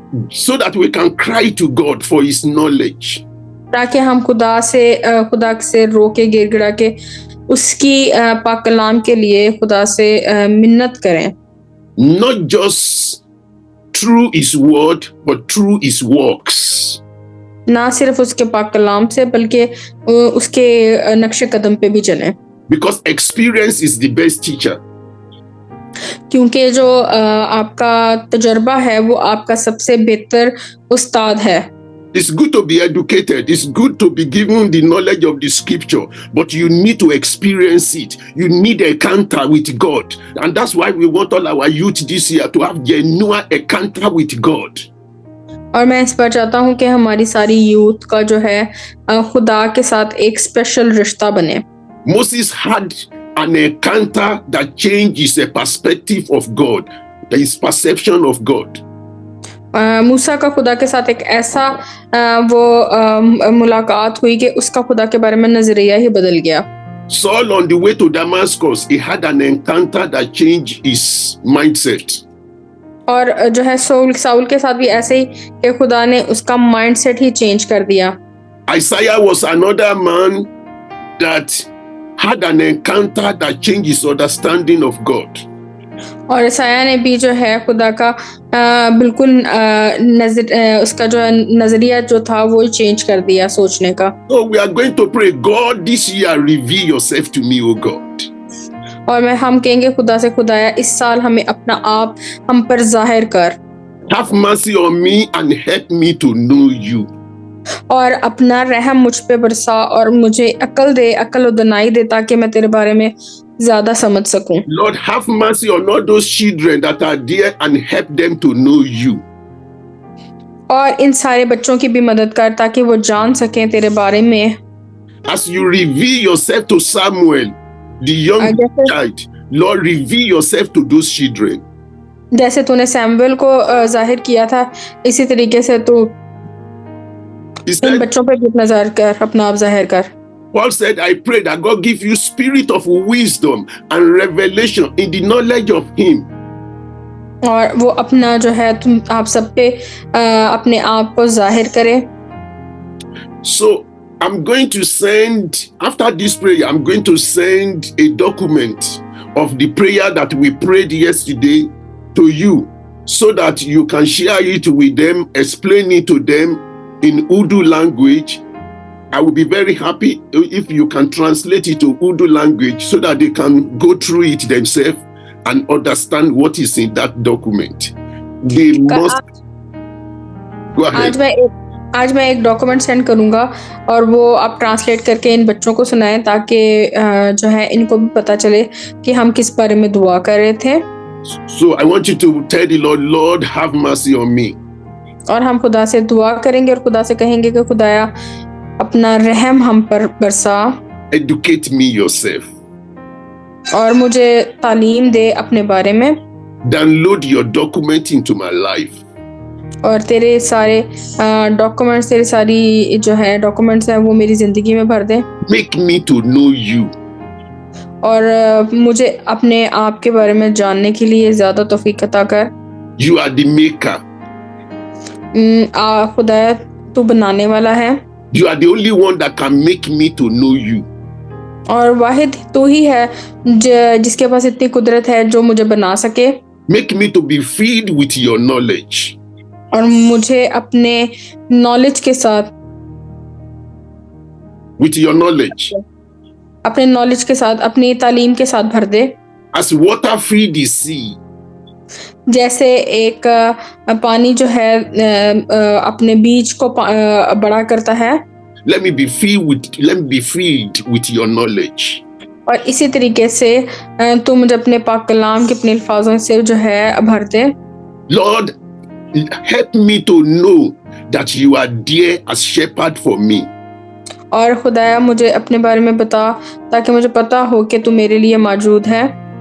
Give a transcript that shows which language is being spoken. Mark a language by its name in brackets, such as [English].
[English] So that we can cry to God for His knowledge. [Hindi] ताकि हम खुदा से रो के गिड़गिड़ा के उसकी पाक कलाम के लिए खुदा से मिन्नत करें. [English] Not just through His word, but through His works. [Hindi] ना सिर्फ उसके पाक कलाम से बल्कि उसके नक्शे कदम पे भी चलें. [English] Because experience is the best teacher. [Hindi] क्योंकि जो आपका तजर्बा है वो आपका सबसे बेहतर उस्ताद है. [English] It's good to be educated. It's good to be given the knowledge of the scripture, but you need to experience it. You need a encounter with God. And that's why we want all our youth this year to have genuine encounter with God. [Hindi] और मैं इस पर चाहता हूँ कि हमारी सारी youth का जो है खुदा के साथ एक स्पेशल रिश्ता बने. [English] Moses had an encounter that changes the perspective of God, his perception of God. [Hindi] मूसा का खुदा के साथ एक ऐसा वो मुलाकात हुई कि उसका खुदा के बारे में नजरिया ही बदल गया. [English] Saul on the way to Damascus, he had an encounter that changed his mindset. [Hindi] और जो है साउल के साथ भी ऐसे ही कि खुदा ने उसका माइंडसेट ही चेंज कर दिया. [English] Isaiah was another man that had an encounter that changed his understanding of God. [Hindi] और ईसाया ने भी जो है खुदा का बिल्कुल उसका जो नजरिया जो था वो चेंज कर दिया सोचने का. [English] So we are going to pray, God, this year reveal yourself to me, O God. [Hindi] और हम कहेंगे खुदा से, खुदाया इस साल हमें अपना आप हम पर जाहिर कर. [English] Have mercy on me and help me to know you. [Hindi] और अपना रहम मुझ पे बरसा और मुझे अकल दे, अकल और दनाई दे ताकि मैं तेरे बारे में ज्यादा समझ सकूं. [English] Lord, have mercy on all those children that are there and help them to know you. [Hindi] और इन सारे बच्चों की भी मदद कर ताकि वो जान सकें तेरे बारे में. [English] As you reveal yourself to Samuel, the young child, Lord, reveal yourself to those children. [Hindi] जैसे तूने सैमुएल को जाहिर किया था, इसी तरीके से तू [English] He [Hindi] इन [English] said, [Hindi] बच्चों पे भी अपना जाहिर कर, अपना आप जाहिर कर। [English] Paul said, I pray that God give you spirit of wisdom and revelation in the knowledge of Him. [Hindi] और वो अपना जो है तुम आप सब पे अपने आप को जाहिर करे। [English] So I'm going to send, after this prayer, I'm going to send a document of the prayer that we prayed yesterday to you so that you can share it with them, explain it to them in Urdu language. I will be very happy if you can translate it to Urdu language so that they can go through it themselves and understand what is in that document. They must go ahead. [Hindi] आज मैं एक document send करूंगा और वो आप translate करके इन बच्चों को सुनाएं ताकि जो है इनको भी पता चले कि हम किस बारे में दुआ कर रहे थे। [English] So I want you to tell the Lord, Lord, have mercy on me. [Hindi] और हम खुदा से दुआ करेंगे और खुदा से कहेंगे कि खुदाया अपना रहम हम पर बरसा। [English] Educate me yourself. [Hindi] और मुझे तालीम दे अपने बारे में। [English] Download your document into my life. [Hindi] और तेरे सारे डॉक्यूमेंट्स, तेरी सारी जो है डॉक्यूमेंट्स हैं वो मेरी जिंदगी में भर दे। [English] Make me to know you. [Hindi] और मुझे अपने आप के बारे में जानने के लिए ज्यादा तौफीक अता कर। [English] You are the maker. [Hindi] खुदाया तू बनाने वाला है। [English] You are the only one that can make me to know you. [Hindi] और वाहिद तू ही है जिसके पास इतनी कुदरत है जो मुझे बना सके। [English] Make me to be filled with your knowledge. [Hindi] और मुझे अपने नॉलेज के साथ, [English] with your knowledge, [Hindi] अपने नॉलेज के साथ, अपनी तालीम के साथ भर दे। [English] as water fill the sea. [Hindi] जैसे एक पानी जो है अपने बीज को बड़ा करता है। [English] Let me be filled with your knowledge. [Hindi] और इसी तरीके से तू मुझे अपने पाक कलाम के अपने अल्फाजों से जो है भर दे। [English] Lord, help me to know that you are there as shepherd for me. [Hindi] और खुदाया मुझे अपने बारे में बता ताकि मुझे पता हो कि तू मेरे लिए मौजूद है।